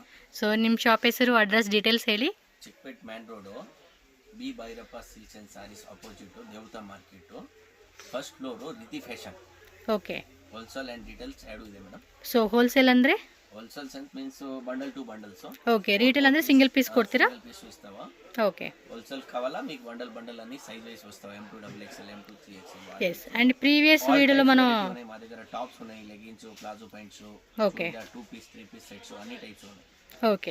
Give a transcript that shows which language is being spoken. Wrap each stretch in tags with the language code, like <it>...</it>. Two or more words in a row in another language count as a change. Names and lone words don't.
<kn>ಸೊ ನಿಮ್ಮ ಶಾಪ್ ಹೆಸರು</kn> <en>address details</en> <kn>ಹೇಳಿ. ಚಿಕ್ಕಪೇಟ್ ಮೇನ್ ರೋಡು, ಬಿ ಭೈರಪ್ಪ ಸಿಲ್ಕ್ಸ್ ಅಂಡ್ ಸಾರೀಸ್ ಅಪೋಸಿಟ್ ದೇವತಾ ಮಾರ್ಕೆಟ್,</kn> <en>first floor</en> <kn>ರಿತಿ ಫ್ಯಾಷನ್. ಓಕೆ.</kn> <en>wholesale and details</en> <kn>ಎರಡು ಇದೆ ಮೇಡಮ್. ಸೊ ಹೋಲ್ಸೇಲ್ ಅಂದರೆ</kn> <en>wholesale sense means bundle to bundles.</en> <te>ఓకే. రీటైల్ ಅಂದರೆ</te> <en>single piece</en> <te>కొడతారా?</te> <en>single piece</en> <te>ఇస్తావా? ఓకే. హోల్సేల్ కావాలా మీకు బండల్ అన్ని</te> <en>size wise</en> <te>వస్తావా?</te> <en>M2 XXL, M2 3XL.</en> <te>ఎస్.</te> <en>and previous</en> <te>వీడియోలో మనం మా దగ్గర టాప్స్ ఉన్నాయి, లెగిన్స్,</te> <en>palazzo pants,</en> <te>ఓకే,</te> <en>2 piece 3 piece sets</en> <te>అన్ని టైప్స్ ఉన్నాయి. ఓకే.</te>